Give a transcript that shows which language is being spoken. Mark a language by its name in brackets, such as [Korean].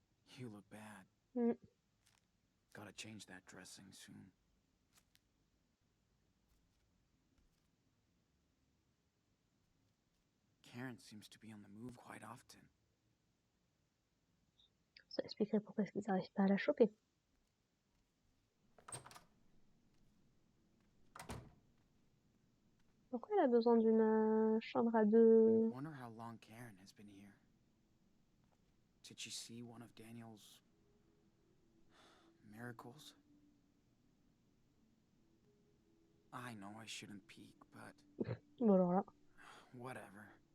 [English] You look bad. Gotta change that dressing soon. Karen seems to be on the move quite often. [French] Ça expliquerait pourquoi est-ce qu'ils n'arrivent pas à la choper. Pourquoi elle a besoin d'une chambre à deux? [English] Wonder how long Karen has been here. Did she see one of Daniel's miracles? I know I shouldn't peek, but [French] Bon alors là. [English] whatever.